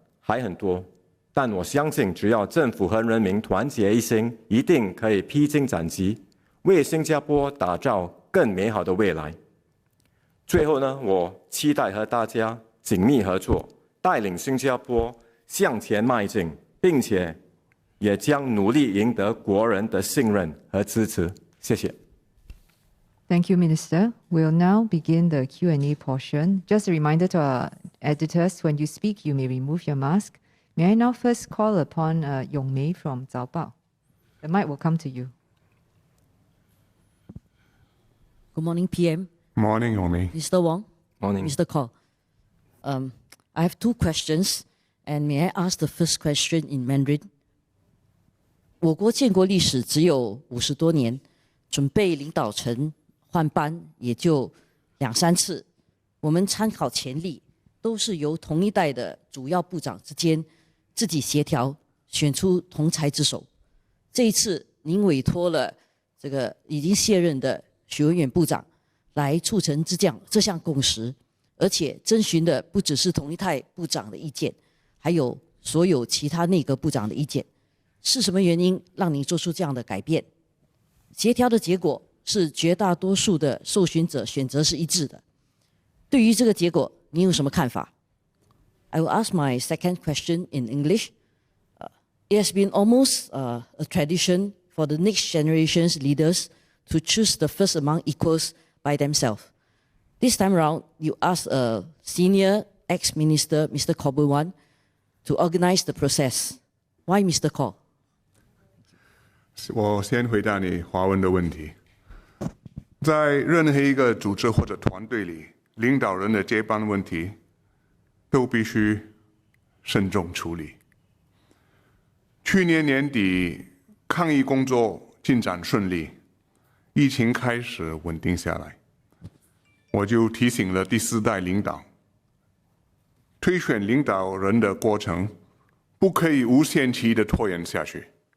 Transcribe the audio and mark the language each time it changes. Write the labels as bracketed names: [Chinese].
[Chinese] 还很多，但我相信只要政府和人民团结一心，一定可以披荆斩棘，为新加坡打造更美好的未来。最后呢，我期待和大家紧密合作，带领新加坡向前迈进，并且也将努力赢得国人的信任和支持。谢谢。 [English] Thank you, Minister. We'll now begin the Q&A portion. Just a reminder to our editors, when you speak, you may remove your mask. May I now first call upon Yong Mei from Zhao Bao? The mic will come to you. Good morning, PM. Morning, Yomi. Mr. Wong. Morning. Mr. Khaw. I have two questions, and may I ask the first question in Mandarin? [Chinese] 我国建国历史只有50多年，准备领导层换班也就2、3次。我们参考前例，都是由同一代的主要部长之间自己协调，选出同才之首。这一次，您委托了这个已经卸任的许文远部长来促成这项共识，而且征询的不只是同一代部长的意见，还有所有其他内阁部长的意见。是什么原因让你做出这样的改变？协调的结果是绝大多数的受询者选择是一致的。对于这个结果，你有什么看法？ [English] I will ask my second question in English. It has been almost a tradition for the next generation's leaders to choose the first among equals by themselves. This time around, you asked a senior ex-minister, Mr. Khaw Boon Wan, to organize the process. Why Mr. Khaw? [Chinese] 我先回答你华文的问题。在任何一个组织或者团队里，领导人的接班问题都必须慎重处理。去年年底，抗疫工作进展顺利，疫情开始稳定下来，我就提醒了第4代领导，推选领导人的过程不可以无限期的拖延下去。